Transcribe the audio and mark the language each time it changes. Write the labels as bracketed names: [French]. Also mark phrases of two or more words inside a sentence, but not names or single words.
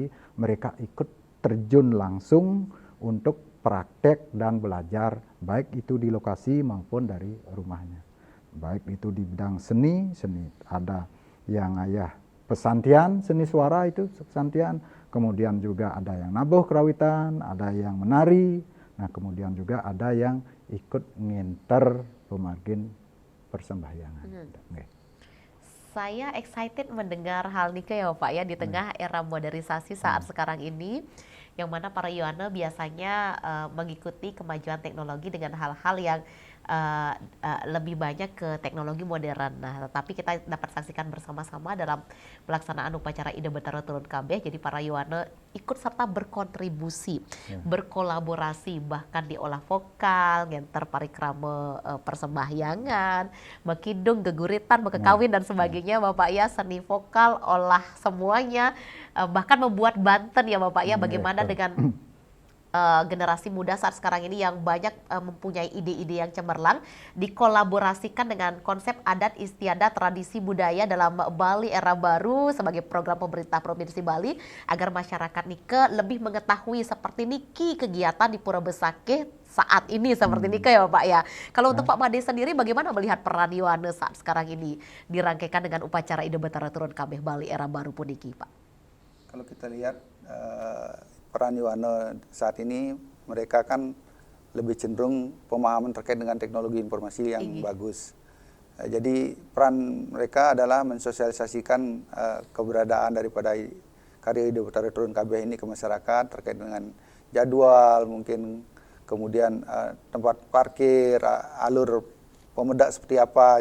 [Indonesian] Mereka ikut terjun langsung untuk praktek dan belajar, baik itu di lokasi maupun dari rumahnya. Baik itu di bidang seni ada yang pesantian, seni suara itu pesantian, kemudian juga ada yang nabuh kerawitan, ada yang menari, nah kemudian juga ada yang ikut [Balinese] nginter pemargin [Indonesian] persembahyangan. Saya excited mendengar hal ini ya Pak ya, di tengah era modernisasi saat sekarang ini, yang mana para Yohana biasanya mengikuti kemajuan teknologi dengan hal-hal yang lebih banyak ke teknologi modern. Nah, tetapi kita dapat saksikan bersama-sama dalam pelaksanaan upacara Ida Betara Turun Kabeh. Jadi para Yohana ikut serta berkontribusi, berkolaborasi, bahkan diolah vokal, [Balinese] ngenter parikrama [Indonesian] persembahyangan, [Balinese] mekidung, geguritan, mekekawin [Indonesian] dan sebagainya Bapak ya, seni vokal, olah semuanya, bahkan membuat Banten ya Bapak ya, bagaimana dengan generasi muda saat sekarang ini yang banyak mempunyai ide-ide yang cemerlang, dikolaborasikan dengan konsep adat istiadat tradisi budaya dalam Bali Era Baru sebagai program pemerintah Provinsi Bali agar masyarakat Nike lebih mengetahui seperti niki kegiatan di Pura Besakih saat ini seperti Nike ya Pak ya. Kalau untuk Pak Made sendiri bagaimana melihat peran Yohana saat sekarang ini dirangkaikan dengan upacara Ida Betara Turun Kabeh Bali Era Baru puniki Pak? Kalau kita lihat peran Yohana saat ini, mereka kan lebih cenderung pemahaman terkait dengan teknologi informasi yang bagus. Jadi peran mereka adalah mensosialisasikan keberadaan daripada karya Ida Betara Turun Kabeh ini ke masyarakat terkait dengan jadwal, mungkin kemudian tempat parkir, alur pemedak seperti apa.